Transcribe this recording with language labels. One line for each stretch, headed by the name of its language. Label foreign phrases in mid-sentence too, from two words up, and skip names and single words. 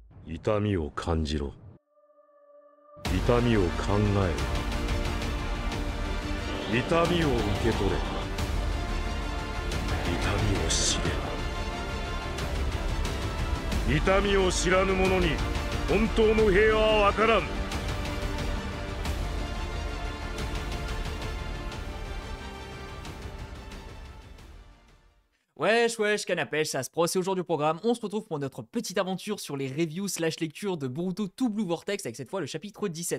Japanese: 痛みを感じろ。痛みを考えろ。痛みを受け取れ。痛みを知れ。痛みを知らぬ者に本当の平和はわからん。
French: Wesh wesh canapèche, ça se pro, c'est aujourd'hui au programme, on se retrouve pour notre petite aventure sur les reviews slash lecture de Boruto To Blue Vortex avec cette fois le chapitre 17.